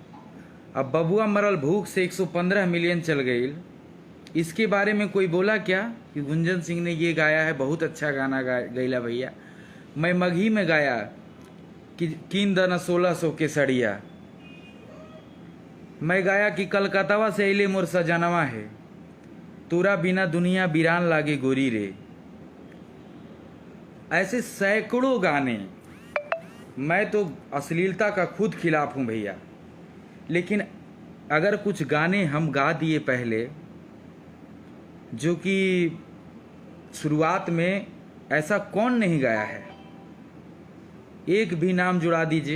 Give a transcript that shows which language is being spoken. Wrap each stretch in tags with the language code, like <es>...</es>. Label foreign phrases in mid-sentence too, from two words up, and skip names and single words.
<hi>अब बबुआ मरल भूख से 115 मिलियन चल गई, इसके बारे में कोई बोला क्या कि गुंजन सिंह ने ये गाया है, बहुत अच्छा गाना गैला भैया। मैं मगही में गाया कि किन दना 1600 के सड़िया। मैं गाया कि कलकत्तावा से अले मोर सजनवा है, तोरा बिना दुनिया वीरान लागे गोरी रे। ऐसे सैकड़ों गाने। मैं तो अश्लीलता का खुद खिलाफ हूँ भैया, लेकिन अगर कुछ गाने हम गा दिए पहले, जो कि शुरुआत में ऐसा कौन नहीं गाया है, एक भी नाम जुड़ा दीजिए।</hi>